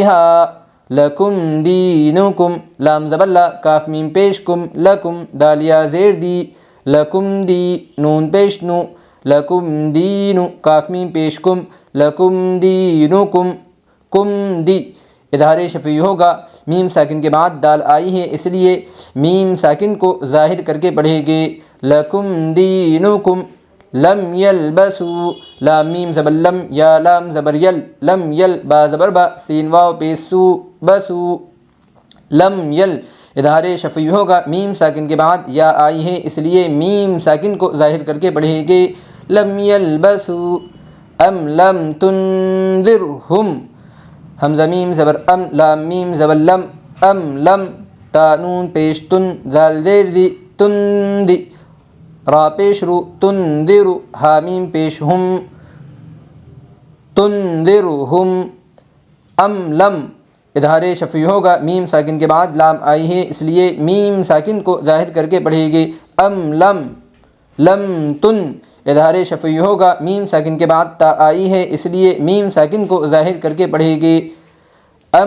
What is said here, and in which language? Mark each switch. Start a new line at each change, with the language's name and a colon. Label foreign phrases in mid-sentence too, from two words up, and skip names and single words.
Arabic: ہم فیہا لکم دینکم
Urdu: لام زبر لا کاف میم پیش کم لکم دال یا زیر دی لکم دی نون پیش نو لکم دینو کاف میم پیش کم لکم دینکم کم دی اظہار شفوی ہوگا میم ساکن کے بعد دال آئی ہے اس لیے میم ساکن کو ظاہر کر کے پڑھے گے
Arabic: لکم دینکم لم یلبسو
Urdu: لام میم زبر لم یا لام زبر یل لم یل با زبر با سین واو پیش سو بسو لم یل اظہار شفوی ہوگا میم ساکن کے بعد یا آئی ہے اس لیے میم ساکن کو ظاہر کر کے پڑھے گے
Arabic: لم یلبسو ام لم تنذرہم
Urdu: حمزہ میم زبر ام لام میم زبر لم ام لم تا نون پیش تن ذال زیر دی تن دی را پیش رو تنذرو ہا میم پیش ہم تنذرہم ام لم اظہار شفوی ہوگا میم ساکن کے بعد لام آئی ہے اس لیے میم ساکن کو ظاہر کر کے پڑھے گی ام لم لم تن اظہار شفوی ہوگا میم ساکن کے بعد تا آئی ہے اس لیے میم ساکن کو ظاہر کر کے پڑھے گی ام